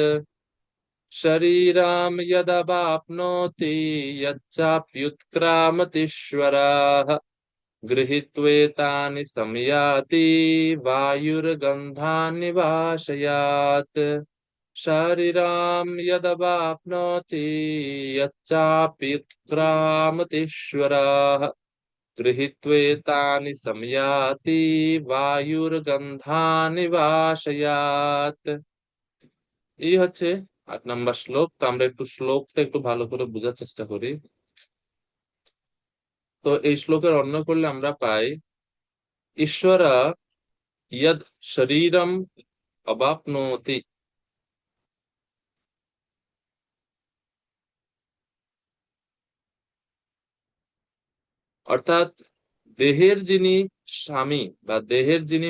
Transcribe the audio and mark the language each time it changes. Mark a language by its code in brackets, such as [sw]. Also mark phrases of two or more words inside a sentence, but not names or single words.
[sa] शरीरं यदवाप्नोति यच्चाप्युत्क्रामतीश्वरः गृहीत्वेतानि संयाति वायुर्गन्धानि वाशयात्। शरीरं यदवाप्नोति यच्चाप्युत्क्रामतीश्वरः गृहीत्वेतानि संयाति वायुर्गन्धानि वाशयात्। [bn] এই হচ্ছে 8 নম্বর শ্লোক। তো আমরা একটু শ্লোকটা একটু ভালো করে বোঝার চেষ্টা করি। তো এই শ্লোকের অন্য করলে আমরা পাই, [sa] ईश्वर यद शरीरम अवाप्नोति, [bn] অর্থাৎ দেহের যিনি স্বামী বা দেহের যিনি